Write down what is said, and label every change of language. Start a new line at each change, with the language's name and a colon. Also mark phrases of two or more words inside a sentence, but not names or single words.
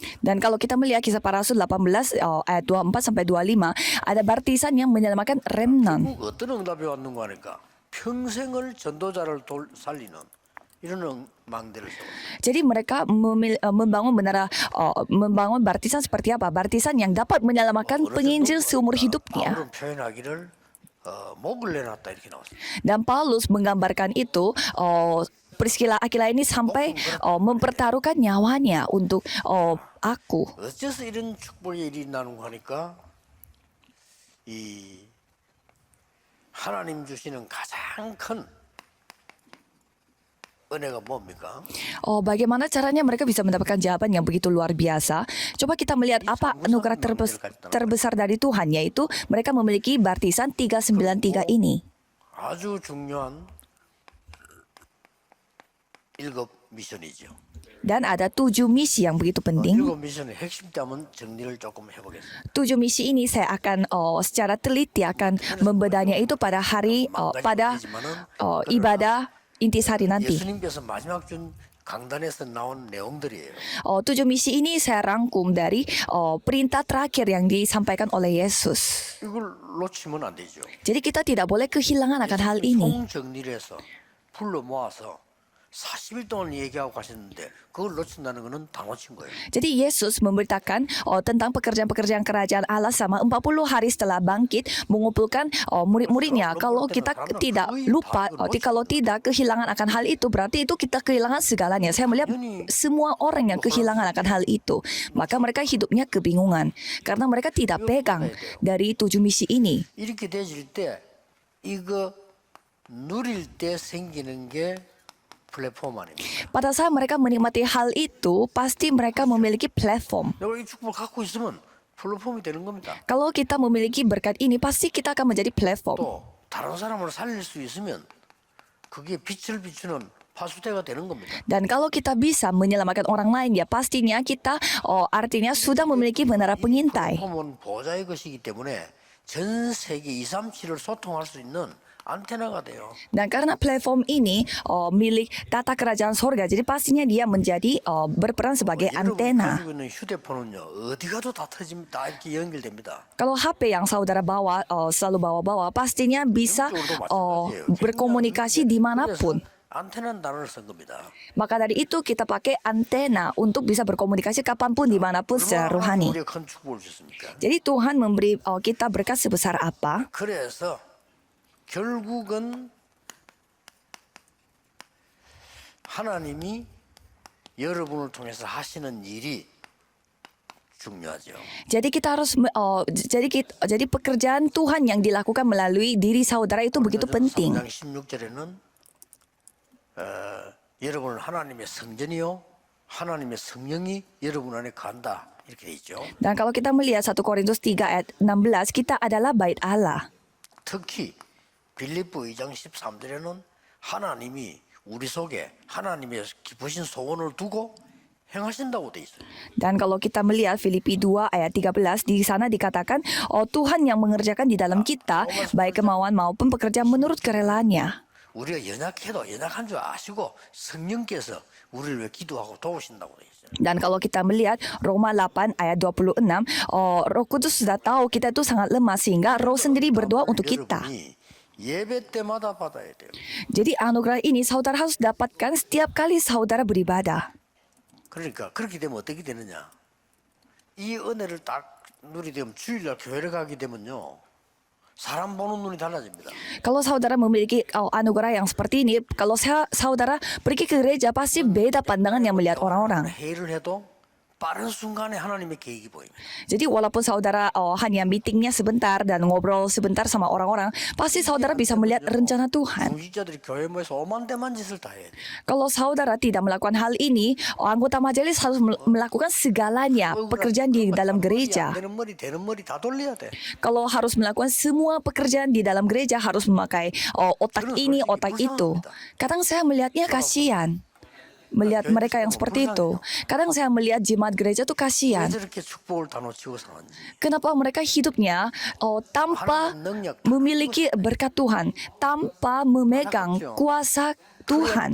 Indonesian: Dan kalau kita melihat kisah para rasul 18 ayat 24 sampai 25 ada baptisan yang menyelamatkan remnant.
Korean: 결국 어떤 응답이 왔는가 하니까 평생을 전도자를 살리는 이런 망대를 세웠어요.
Indonesian: Jadi mereka membangun baptisan seperti apa? Baptisan yang dapat menyelamatkan penginjil seumur hidupnya.
Korean: 바울은 표현하기를 목을 내놨다 이렇게 나왔어요.
Indonesian: Dan Paulus menggambarkan itu Priscilla Aquila ini sampai mempertaruhkan nyawanya untuk aku.
Korean: 어째서 이런 축복의 일이 나는가 하니까 이 하나님 주시는 가장 큰 은혜가 뭡니까?
Indonesian: Bagaimana caranya mereka bisa mendapatkan jawaban yang begitu luar biasa? Coba kita melihat apa anugerah terbesar dari Tuhan, yaitu mereka memiliki baptisan 393 ini.
Korean: 아주 중요한 7 미션이죠.
Indonesian: Dan ada 7 misi yang begitu penting.
Korean: 7 미션의 핵심때 한번 정리를 조금 해보겠습니다.
Indonesian: 7 misi ini saya akan secara teliti akan membedahnya itu pada hari pada ibadah intisari nanti.
Korean: 예수님께서 마지막 준 강단에서 나온 내용들이에요.
Indonesian: 7 misi ini saya rangkum dari perintah terakhir yang disampaikan oleh Yesus.
Korean: 이걸 놓치면 안 되죠.
Indonesian: Jadi kita tidak boleh kehilangan akan hal ini. 총 정리를 해서 불러 모아서 40일 동안 얘기하고 가셨는데 그걸 놓친다는 거는 다 놓친 거예요. Jadi Yesus memberitakan tentang pekerjaan-pekerjaan kerajaan Allah sama 40 hari setelah bangkit mengumpulkan murid-muridnya. Kalau kita tidak lupa, kalau tidak kehilangan akan hal itu, berarti itu kita kehilangan segalanya. Saya melihat semua orang yang kehilangan akan hal itu, maka mereka hidupnya kebingungan karena mereka tidak pegang dari 7 misi ini.
Korean: 이렇게 되질 때 이거 누릴 때 생기는 게 플랫폼 아닙니까?
Indonesian: Pada saat mereka menikmati hal itu, pasti mereka memiliki platform.
Korean: 내가 이 축복을 갖고 있으면 플랫폼이 되는 겁니다.
Indonesian: Kalau kita memiliki berkat ini, pasti kita akan menjadi platform.
Korean: 또 다른 사람을 살릴 수 있으면 그게 빛을 비추는 파수대가 되는 겁니다.
Indonesian: Dan kalau kita bisa menyelamatkan orang lain, ya pastinya kita artinya sudah memiliki menara pengintai.
Korean: 플랫폼은 보좌의 것이기 때문에 전 세계 237을 소통할 수 있는 antena가 돼요.
Indonesian: Dan karena platform ini milik tata kerajaan sorga, jadi pastinya dia menjadi berperan sebagai antena.
Korean: 가지고 있는 휴대폰은요 어디 가도 다 터집니다. 다 이렇게 연결됩니다.
Indonesian: Kalau HP yang saudara bawa selalu bawa-bawa, pastinya bisa berkomunikasi dimanapun.
Korean: 안테나는 단어를 쓴 겁니다.
Indonesian: Maka dari itu kita pakai antena untuk bisa berkomunikasi kapanpun dimanapun secara rohani.
Korean: 우리가 큰 축복을 주셨습니까?
Indonesian: Jadi Tuhan memberi kita berkat sebesar apa?
Korean: 그래서 결국은 하나님이 여러분을 통해서 하시는 일이 중요하죠.
Indonesian: Jadi kita harus jadi pekerjaan Tuhan yang dilakukan melalui diri saudara itu begitu penting.
Korean: 3장 16절에는 여러분은 하나님의 성전이요 하나님의 성령이 여러분 안에 간다 이렇게 돼 있죠.
Indonesian: Dan kalau kita melihat 1 Korintus 3 ayat 16, kita adalah bait Allah.
Korean: 특히 빌립보 2장 13절에는 하나님이 우리 속에 하나님의 깊으신 소원을 두고 행하신다고 돼 있어요.
Indonesian: Dan kalau kita melihat Filipi 2 ayat 13, di sana dikatakan, Tuhan yang mengerjakan di dalam kita baik kemauan maupun pekerjaan menurut kerelaannya.
Korean: 우리가 연약해도 연약한 줄 아시고 성령께서 우리를 왜 기도하고 도우신다고 돼 있어요.
Indonesian: Dan kalau kita melihat Roma 8 ayat 26, Roh Kudus sudah tahu kita itu sangat lemah sehingga Roh sendiri berdoa untuk kita.
Korean: 여러분이 예배 때마다 받아야 돼요.
Indonesian: Jadi anugerah ini saudara harus dapatkan setiap kali saudara beribadah.
Korean: 그러니까 그렇게 되면 어떻게 되느냐? 이 은혜를 딱 누리게 되면 주일날 교회를 가게 되면요. 사람 보는 눈이 달라집니다.
Indonesian: Kalau saudara memiliki anugerah yang seperti ini, kalau saudara pergi ke gereja pasti beda pandangan yang melihat orang-orang.
Korean: 회의를 해도 빠른 순간에 하나님의 계획이 보입니다.
Indonesian: Jadi walaupun saudara hanya meetingnya sebentar dan ngobrol sebentar sama orang-orang, pasti saudara bisa melihat rencana Tuhan.
Korean: 중직자들이 교회 모여서 오만대만 짓을 다 해야 돼요.
Indonesian: Kalau saudara tidak melakukan hal ini, anggota majelis harus melakukan segalanya pekerjaan di dalam gereja.
Korean: 안 되는 머리 다 돌려야 돼.
Indonesian: Kalau harus melakukan semua pekerjaan di dalam gereja harus memakai otak ini, otak itu. Kadang saya melihatnya kasihan. Melihat mereka yang seperti itu. Kadang saya melihat jemaat gereja tuh
Korean: 왜
Indonesian: kasihan.
Korean: 저렇게 축복을 다 놓치고 사는지.
Indonesian: Kenapa mereka hidupnya tanpa memiliki berkat Tuhan, tanpa memegang kuasa Tuhan.